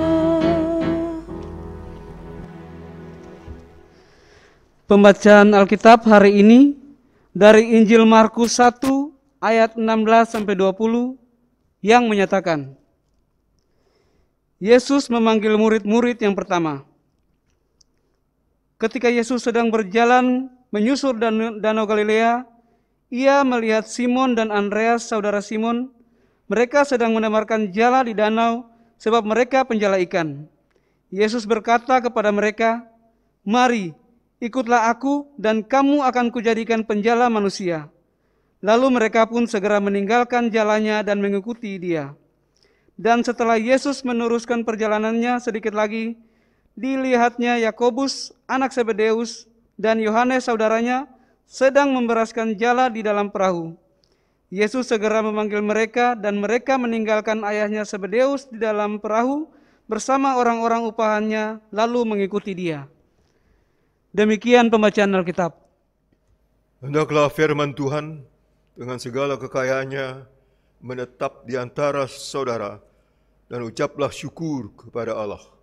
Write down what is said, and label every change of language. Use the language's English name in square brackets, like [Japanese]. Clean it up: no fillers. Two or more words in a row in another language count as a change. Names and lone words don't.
[Indonesian] Pembacaan Alkitab hari ini dari Injil Markus 1 ayat 16-20 yang menyatakan, Yesus memanggil murid-murid yang pertama. Ketika Yesus sedang berjalan menyusur Danau Galilea, Ia melihat Simon dan Andreas, saudara Simon. Mereka sedang mendemarkan jala di danau sebab mereka penjala ikan. Yesus berkata kepada mereka, "Mari, ikutlah aku dan kamu akan kujadikan penjala manusia." Lalu mereka pun segera meninggalkan jalannya dan mengikuti Dia. Dan setelah Yesus meneruskan perjalanannya sedikit lagi, dilihatnya Yakobus, anak Zebedeus, dan Yohanes saudaranya sedang memberaskan jala di dalam perahu. Yesus segera memanggil mereka dan mereka meninggalkan ayahnya Zebedeus di dalam perahu bersama orang-orang upahannya lalu mengikuti Dia. Demikian pembacaan Alkitab. Hendaklah firman Tuhan dengan segala kekayaannya menetap di antara saudara, dan ucaplah syukur kepada Allah.